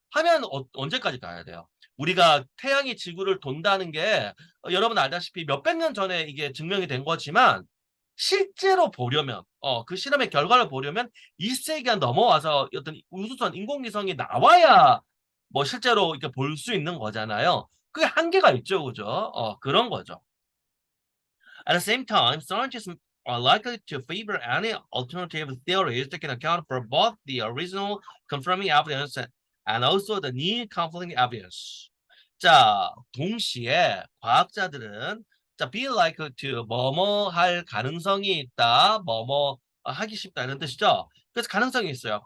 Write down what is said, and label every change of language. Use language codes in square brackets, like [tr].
[ko] 하면 언제까지 가야 돼요? 우리가 태양이 지구를 돈다는 게 여러분 알다시피 몇백 년 전에 이게 증명이 된 거지만 실제로 보려면 그 실험의 결과를 보려면 2세기가 넘어와서 어떤 우주선 인공위성이 나와야 뭐 실제로 이렇게 볼 수 있는 거잖아요. 그게 한계가 있죠, 그죠? 그런 거죠. [en] At the same time, scientists are likely to favor any alternative theories that can account for both the original confirming evidence and also the new conflicting evidence. [ko] 자, 동시에 과학자들은 자, be like to 뭐뭐 할 가능성이 있다. 뭐뭐 하기 쉽다 이런 뜻이죠. 그래서 가능성이 있어요.